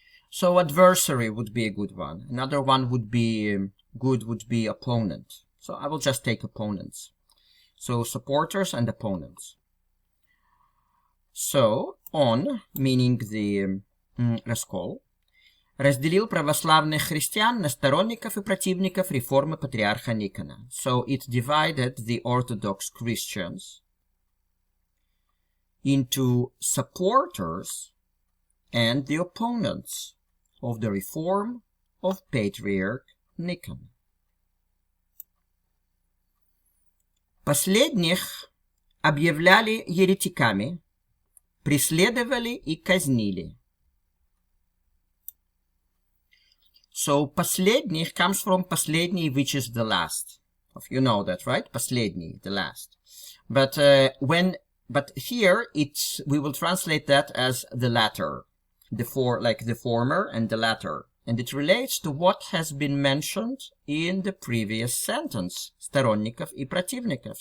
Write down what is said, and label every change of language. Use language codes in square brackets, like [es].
[en] So adversary would be a good one. Another one would be opponent. So I will just take opponents. So supporters and opponents. So on, meaning the [ru] Раскол, разделил православных христиан на сторонников и противников реформы патриарха Никона. [en] So it divided the Orthodox Christians into supporters and the opponents of the reform of Patriarch Nikon. [ru] Последних объявляли еретиками, преследовали и казнили. [en] So, последних comes from последний, which is the last. You know that, right? Последний, the last. But here we will translate that as the latter, the former and the latter, and it relates to what has been mentioned in the previous sentence, [ru] сторонников и противников.